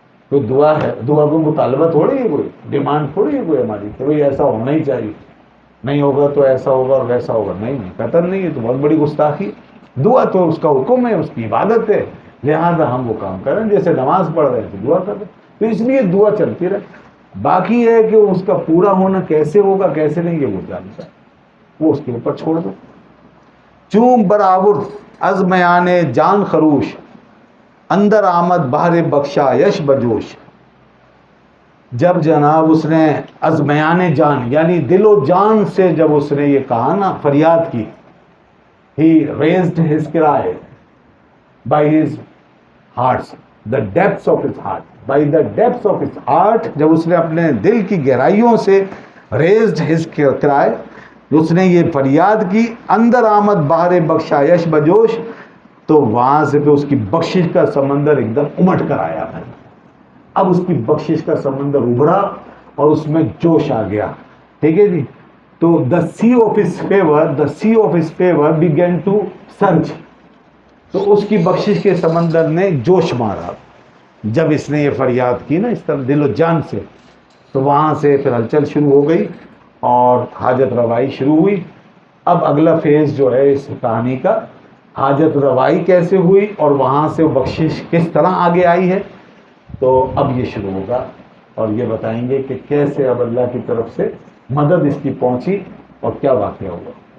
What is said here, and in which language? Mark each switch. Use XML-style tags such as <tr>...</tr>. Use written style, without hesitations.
<ur>کوئی دعا ہے، دعا کو مطالبہ تھوڑی ہے، کوئی ڈیمانڈ تھوڑی ہے کوئی ہماری کہ بھائی ایسا ہونا ہی چاہیے، نہیں ہوگا تو ایسا ہوگا اور ویسا ہوگا. نہیں، قطعاً نہیں. ہے تو بہت بڑی گستاخی. دعا تو اس کا حکم ہے، اس کی عبادت ہے، لہذا ہم وہ کام کریں جیسے نماز پڑھ رہے ہیں تو دعا کر رہے ہیں. تو اس لیے دعا چلتی رہے. باقی ہے کہ اس کا پورا ہونا کیسے ہوگا کیسے نہیں، یہ وہ جانتا ہے، وہ اس کے اوپر چھوڑ دو.</ur> <fa>چون برآور از میان جان خروش، اندر آمد بہر بخشا یش بجوش.</fa> <ur>جب جناب اس نے از میان جان یعنی دل و جان سے جب اس نے یہ کہا نا، فریاد کی،</ur> <en>he raised his cry by his hearts, the depths of his heart, by the depths of his heart.</en> <ur>جب اس نے اپنے دل کی گہرائیوں سے</ur> <en>raised his cry،</en> <ur>اس نے یہ فریاد کی،</ur> <fa>اندر آمد بہر بخشایش بجوش،</fa> <ur>تو وہاں سے پھر اس کی بخشش کا سمندر ایک دم امٹ کر آیا ہے. اب اس کی بخشش کا سمندر ابھرا اور اس میں جوش آ گیا. ٹھیک ہے جی.</ur> <en>تو the sea of his favor began to surge.</en> <ur>تو اس کی بخشش کے سمندر نے جوش مارا جب اس نے یہ فریاد کی نا اس طرح دل و جان سے. تو وہاں سے پھر ہلچل شروع ہو گئی اور حاجت روائی شروع ہوئی. اب اگلا فیز جو ہے اس کہانی کا، حاجت روائی کیسے ہوئی اور وہاں سے بخشش کس طرح آگے آئی ہے، تو اب یہ شروع ہوگا اور یہ بتائیں گے کہ کیسے اب اللہ کی طرف سے مدد اس کی پہنچی اور کیا واقعہ ہوا.</ur>